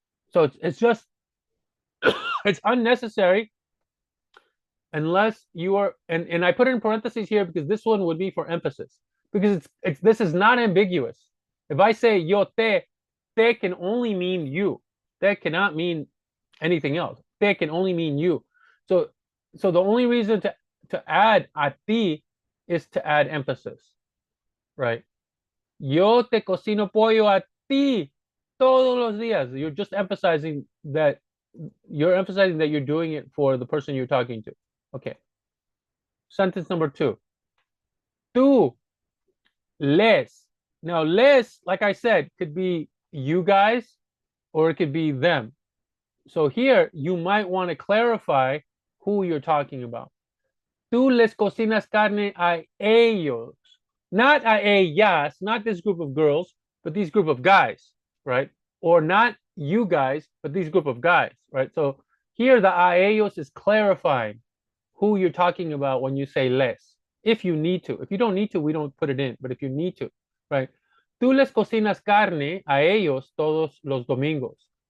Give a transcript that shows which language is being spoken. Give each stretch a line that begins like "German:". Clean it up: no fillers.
English: So it's just it's unnecessary unless you are, and I put it in parentheses here because this one would be for emphasis, because this is not ambiguous. If I say yo te can only mean you. Te cannot mean anything else. Te can only mean you. So the only reason to add a ti is to add emphasis, right?
Spanish: Yo te cocino pollo a ti todos los días.
English: You're just emphasizing that you're doing it for the person you're talking to. Okay. Sentence number 2.
Spanish: Tú les.
English: Now, les, like I said, could be you guys or it could be them. So here you might want to clarify who you're talking about.
Spanish: Tú les cocinas carne a ellos.
English: Not a ellas, not this group of girls, but these group of guys, right? Or not you guys, but these group of guys, right? So here the a ellos is clarifying who you're talking about when you say les. If you need to. If you don't need to, we don't put it in. But if you need to, right?
Spanish: Tú les cocinas carne a ellos todos los domingos.